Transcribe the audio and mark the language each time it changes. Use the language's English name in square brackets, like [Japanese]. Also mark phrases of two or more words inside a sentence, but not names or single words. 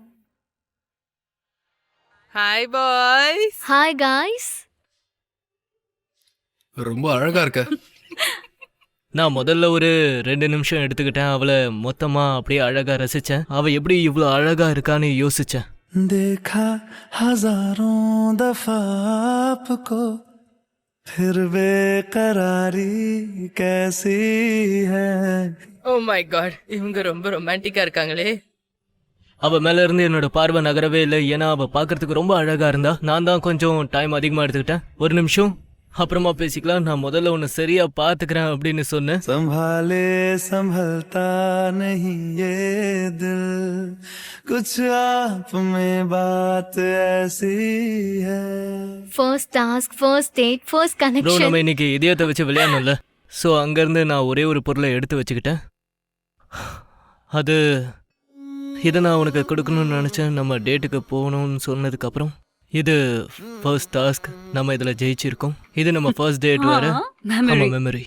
[English] Hi boys. ஹாய் guys. [Tamil] ரொம்ப அழகா இருக்க. நான் முதல்ல ஒரு 2 நிமிஷம் எடுத்துக்கிட்டேன். அவளை மொத்தமா அப்படியே அழகா ரசிச்சேன். அவ எப்படி இவ்வளோ அழகா இருக்கான்னு யோசிச்சேன். [Hindi] देखा हजारों दफा आपको फिर बेकरारी कैसी है. [English] Oh my god, [Tamil] இவங்க ரொம்ப ரொமான்டிக்கா இருக்காங்களே. அவ மேல இருந்து என்னோட பார்வை நகரவே இல்லை. ஏன்னா அவ பார்க்கறதுக்கு ரொம்ப அழகா இருந்தா. நான் தான் கொஞ்சம் டைம் அதிகமா எடுத்துக்கிட்டேன். 1 நிமிஷம் அப்புறமா பேசிக்கலாம், நான் முதல்ல உன்னை சரியா பாத்துக்கிறேன் அப்படின்னு சொன்னேன். [Hindi] संभाले संभलता नहीं ये दिल कुछ आप में बात ऐसी है. [English] First task, first date, first [Tamil] ப்ரோ, [English] connection. [Tamil] நம்ம இன்னைக்கு இதயத்தை வச்சு விளையாடணும்ல. ஸோ அங்கேருந்து நான் ஒரே ஒரு பொருளை எடுத்து வச்சுக்கிட்டேன். இதை நான் உனக்கு கொடுக்கணும்னு நினச்சேன். நம்ம டேட்டுக்கு போகணும்னு சொன்னதுக்கப்புறம் இது [English] first task. [Tamil] நம்ம இதில் ஜெயிச்சிருக்கோம். இது நம்ம [English] first date [Tamil] வேறு. ஆமாம், மெமரி.